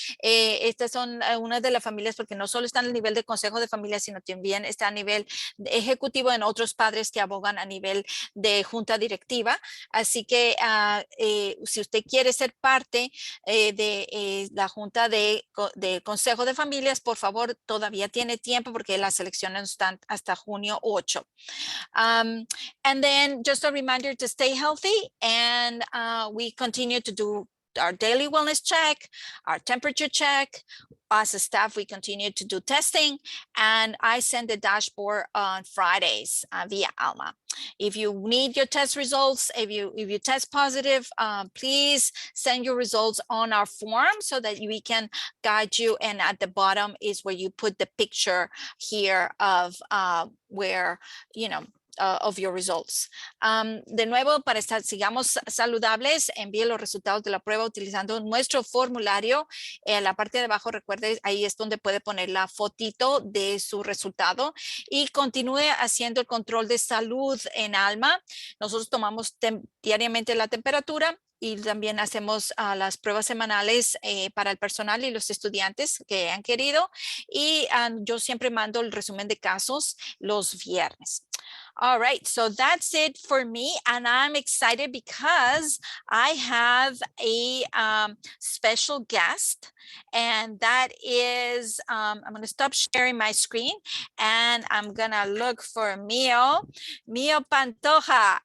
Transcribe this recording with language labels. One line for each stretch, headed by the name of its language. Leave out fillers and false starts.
Spanish: Estas son una de las familias, porque no solo están a nivel de consejo de familia, sino también está a nivel de ejecutivo en otros padres que abogan a nivel de junta directiva. Así que si usted quiere ser parte de la junta de consejo de familias, por favor, todavía tiene tiempo, porque las elecciones están hasta junio 8.
English: And then just a reminder to stay healthy, and we continue to do our daily wellness check, our temperature check. As a staff, we continue to do testing, and I send the dashboard on Fridays via Alma. If you need your test results, if you test positive, please send your results on our form so that we can guide you. And at the bottom is where you put the picture here of where, of your results.
Spanish: De nuevo, para estar, sigamos saludables, envíe los resultados de la prueba utilizando nuestro formulario. En la parte de abajo, recuerde, ahí es donde puede poner la fotito de su resultado, y continúe haciendo el control de salud en Alma. Nosotros tomamos diariamente la temperatura, y también hacemos las pruebas semanales para el personal y los estudiantes que han querido. Y yo siempre mando el resumen de casos los viernes.
English: All right, so that's it for me, and I'm excited because I have a special guest, and that is, I'm going to stop sharing my screen, and I'm going to look for Mio Pantoja.